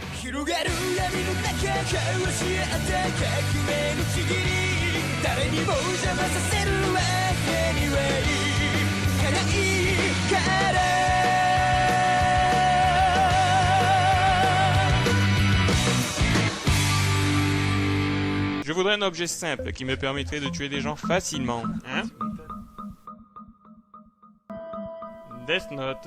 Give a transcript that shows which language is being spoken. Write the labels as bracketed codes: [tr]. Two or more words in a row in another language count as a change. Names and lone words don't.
[ja] 広がる闇の中交わし合った革命のちぎり誰にも邪魔させるわけにはいかないから [fr] Je voudrais un objet simple qui me permettrait de tuer des gens facilement. Hein? Death Note.